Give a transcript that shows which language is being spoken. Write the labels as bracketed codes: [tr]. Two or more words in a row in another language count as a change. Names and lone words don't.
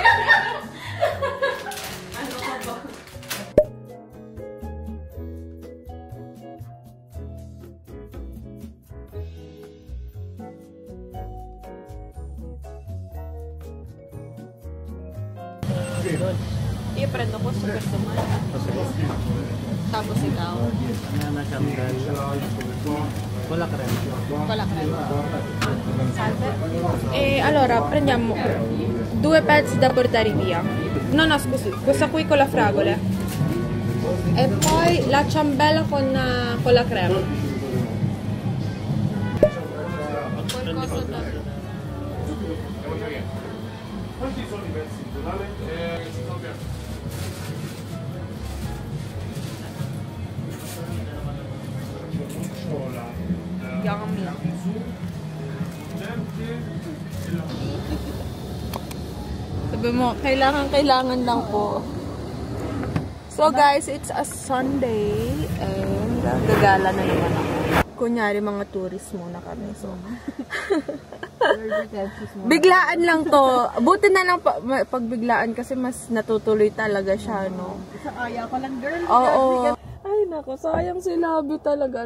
[tl] Ano ka ba? I-prendo ko sa customer. Tapos ikaw. [it] Cola crema. Cola crema. Salve. Allora, prendiamo 2 pezzi da portare via. No, no, scusi. Questa qui con la fragola. E poi la ciambella con la crema. Qualcosa da... Quanti sono i pezzi in totale? [en] Yummy. [tl] Sabi mo, kailangan lang po. [en] So guys, it's a Sunday and [tl] gagala na naman ako. Kunyari mga tourist muna kami. So biglaan lang to. Buti na lang pag biglaan kasi mas natutuloy talaga siya, no? Sa aya ko lang, girl. Oo. Ay, nako, sayang si Labi talaga.